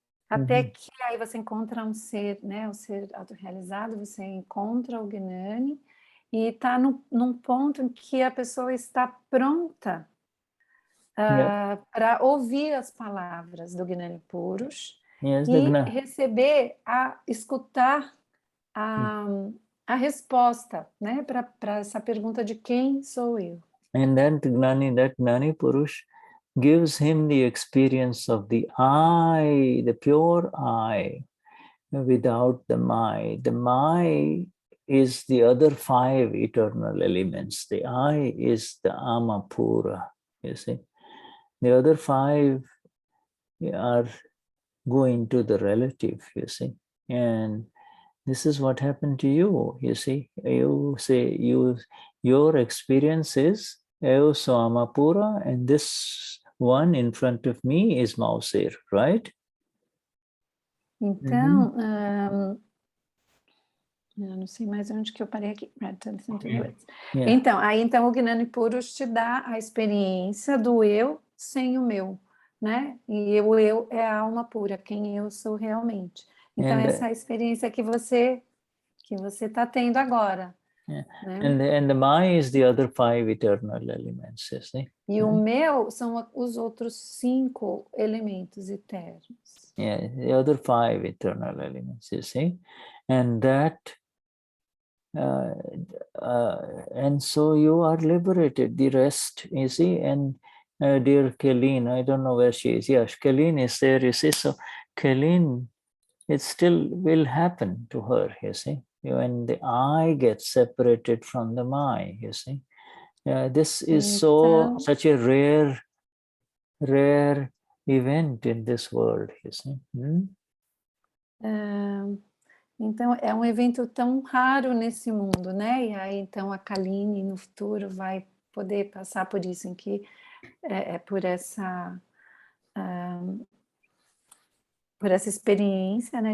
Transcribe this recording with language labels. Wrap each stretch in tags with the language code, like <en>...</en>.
<pt>Até que aí você encontra um ser, né, o ser autorrealizado, você encontra o Gnani e está num ponto em que a pessoa está pronta para ouvir as palavras do Gnani Purush e receber, escutar a resposta, né, para essa pergunta de quem sou eu.</pt> <en>And then that Gnani Purush gives him the experience of the I, the pure I, without the my. The my is the other 5 eternal elements. The I is the Amapura, you see. The other 5 are going to the relative, you see. And this is what happened to you, you see. You say your experience is</en> <pt>Eu sou</pt> <en>Amapura, and this one in front of me is Mausir, right?</en> <pt>Então, eu não sei mais onde que eu parei aqui. Então o Gnani Purush te dá a experiência do eu sem o meu, né? E o eu é a alma pura, quem eu sou realmente. Então essa é a experiência que você está tendo agora.</pt> <en>Yeah. Né? And the my is the other 5 eternal elements, you see?</en> <pt>E o meu são os outros 5 elementos eternos.</pt> <en>Yeah, the other 5 eternal elements, you see? And that, and so you are liberated, the rest, you see? And dear Kelleen, I don't know where she is. Yes, Kelleen is there, you see? So Kelleen, it still will happen to her, you see? When the I gets separated from the my, you see. This is such a rare event in this world, you see.</en> <pt>Então, é um evento tão raro nesse mundo, né? E aí, então, a Kaline, no futuro, vai poder passar por isso, em que por essa experiência, né?</pt>